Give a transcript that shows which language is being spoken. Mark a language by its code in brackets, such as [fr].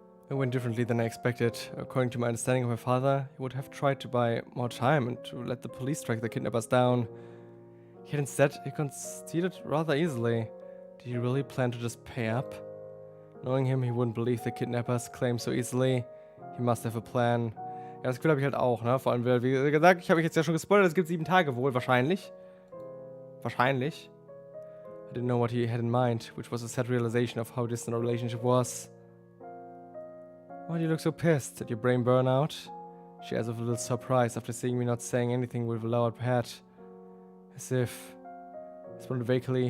[en] It went differently than I expected. According to my understanding of my father, he would have tried to buy more time and to let the police track the kidnappers down. Yet instead, he conceded rather easily. Did he really plan to just pay up? Knowing him, he wouldn't believe the kidnappers' claim so easily. He must have a plan. [de] Ja, das Gefühl habe ich halt auch, ne? Vor allem, wie gesagt, ich habe euch jetzt ja schon gespoilert, es gibt 7 Tage wohl, wahrscheinlich. Wahrscheinlich. [en] I didn't know what he had in mind, which was a sad realization of how distant our relationship was. Why do you look so pissed? Did your brain burn out? She asked with a little surprise after seeing me not saying anything with a loud pat. As if... I responded vaguely.